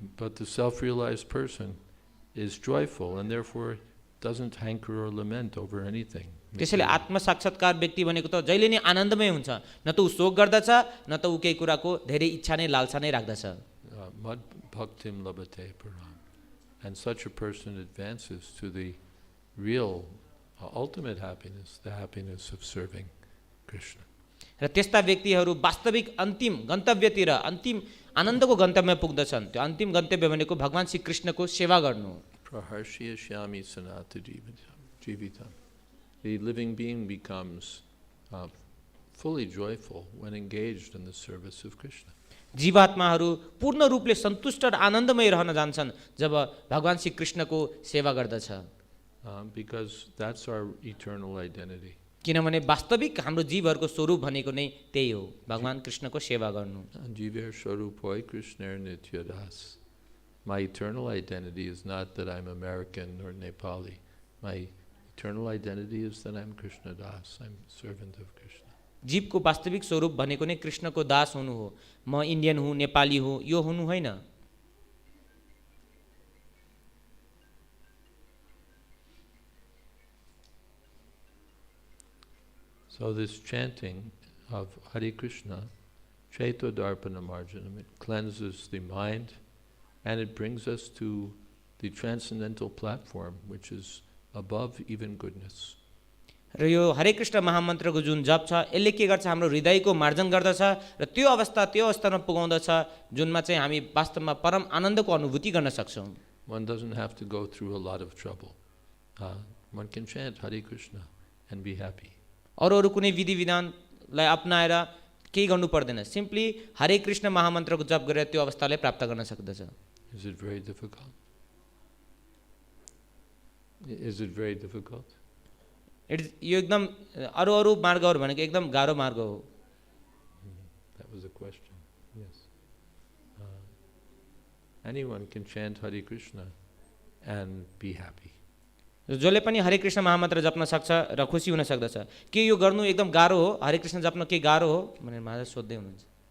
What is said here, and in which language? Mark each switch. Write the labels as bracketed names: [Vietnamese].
[English] But the self-realized person is joyful and therefore doesn't hanker or lament over anything. [Nepali] त्यसैले आत्मसाक्षात्कार व्यक्ति भनेको त जहिले नै आनन्दमय हुन्छ, न त ऊ शोक गर्दछ न त ऊ केही कुराको धेरै इच्छा नै लालसा नै राख्दछ। [Sanskrit] Mad bhaktim labate param. [English] And such a person advances to the real ultimate happiness, the happiness of serving Krishna. [Nepali] र त्यस्ता व्यक्तिहरू वास्तविक अन्तिम गन्तव्यतिर अन्तिम आनन्दको गन्तव्यमा पुग्दछन्। त्यो अन्तिम गन्तव्य भनेको भगवान श्री कृष्णको सेवा गर्नु। [Sanskrit] Praharshyashyami sanata jivitam. [English] The living being becomes fully joyful when engaged in the service of Krishna. [Nepali] जीवात्माहरू पूर्ण रूपले सन्तुष्ट र आनन्दमय रहन जान्छन् जब भगवान श्री कृष्णको सेवा गर्दछ। [English] Because that's our eternal identity. [Nepali] किनभने वास्तविक हाम्रो जीवहरूको स्वरूप भनेको नै त्यही हो, भगवान कृष्णको सेवा गर्नु। [Bangla] Jiver swarupoi Krishner nityadas. [English] My eternal identity is not that I'm American or Nepali. My eternal identity is that I'm Krishna Das. I'm servant of Krishna. [Nepali] जीवको वास्तविक स्वरूप भनेको नै कृष्णको दास हुनु हो। म इन्डियन हुँ, नेपाली हुँ, यो हुनु होइन। [English] So this chanting of Hare Krishna, [Sanskrit] Chaito Darpana Marjanam, [English] it cleanses the mind and it brings us to the transcendental platform which is above even goodness. [Nepali] र यो हरे कृष्ण महामन्त्रको जुन जप छ यसले के गर्छ, हाम्रो हृदयको मार्जन गर्दछ र त्यो अवस्थामा पुगाउँदछ जुनमा चाहिँ हामी वास्तवमा परम आनन्दको अनुभूति गर्न सक्छौँ। [English] One doesn't have to go through a lot of trouble. One can chant Hare Krishna and be happy. [Nepali] अरू कुनै विधि विधानलाई अपनाएर केही गर्नु पर्दैन, सिम्पली हरे कृष्ण महामन्त्रको जप गरेर त्यो अवस्थालाई प्राप्त गर्न सक्दछ। [English] Is it very difficult? Is it very difficult? [Nepali] यो एकदम अरू मार्गहरू भनेको एकदम गाह्रो मार्ग हो। [English] That was a question. Yes. Anyone can chant Hare Krishna and be happy. [Nepali] जसले पनि हरे कृष्ण महामन्त्र जप्न सक्छ र खुसी हुन सक्दछ। के यो गर्नु एकदम गाह्रो हो, हरे कृष्ण जप्न के गाह्रो हो भनेर महाराज सोध्दै हुनुहुन्छ।